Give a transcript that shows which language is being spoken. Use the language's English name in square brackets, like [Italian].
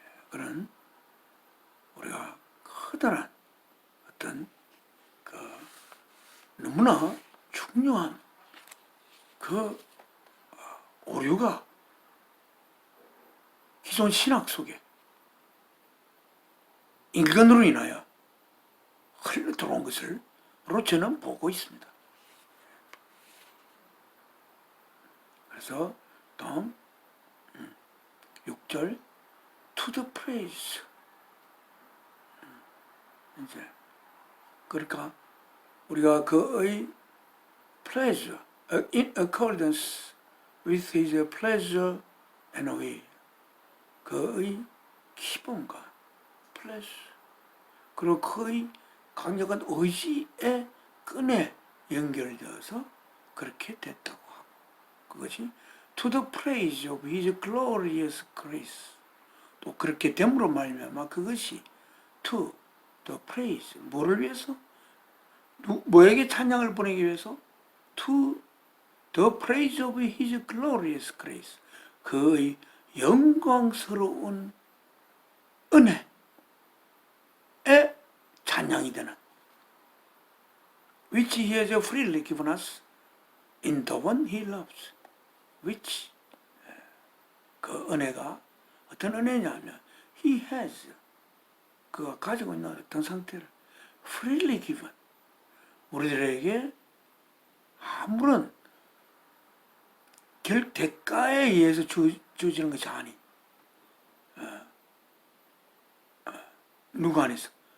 [Korean] 그런 우리가 커다란 어떤 너무나 중요한 오류가 기존 신학 속에 인간으로 인하여 흘러 들어온 것을 저는 보고 있습니다. 그래서 다음 6절 [English] to the praise. [Korean] 이제 그러니까 우리가 그의 [English] pleasure in accordance with his pleasure and will. [Korean] 그의 기쁨과 pleasure 그리고 그의 강력한 의지의 끈에 연결되어서 그렇게 됐다고 하고 그것이 [English] to the praise of his glorious grace. [Korean] 또 그렇게 됨으로 말미암아 그것이 [English] to the praise [Korean] 뭐를 위해서? 뭐에게 찬양을 보내기 위해서? [English] to the praise of his glorious grace. [Korean] 그의 영광스러운 은혜에 찬양이 되는 [English] which he has freely given us. in the one he loves, which [Korean] 그 은혜가 어떤 은혜냐면 [English] he has [Korean] 그가 가지고 있는 어떤 상태를 [English] freely given [Korean] 우리들에게 아무런 대가에 의해서 주어지는 것이 아닌 누구 안에서?